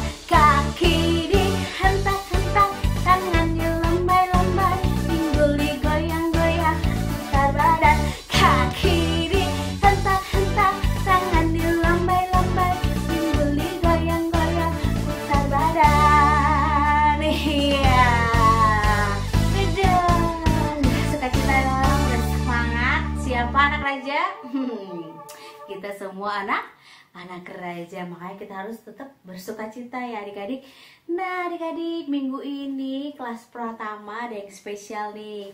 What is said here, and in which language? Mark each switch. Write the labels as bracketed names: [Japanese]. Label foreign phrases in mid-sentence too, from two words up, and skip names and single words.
[Indonesian] Kaki dihentak-hentak, tangan dilambai-lambai, pinggul digoyang-goyang, putar badan. Kaki dihentak-hentak, tangan dilambai-lambai, pinggul digoyang-goyang, putar badan. Iya, sukacita dong, bersemangat. Siapa anak raja? Kita semua anak raja, makanya kita harus tetap bersukacita ya adik-adik. Nah adik-adik, minggu ini kelas pratama ada yang spesial nih.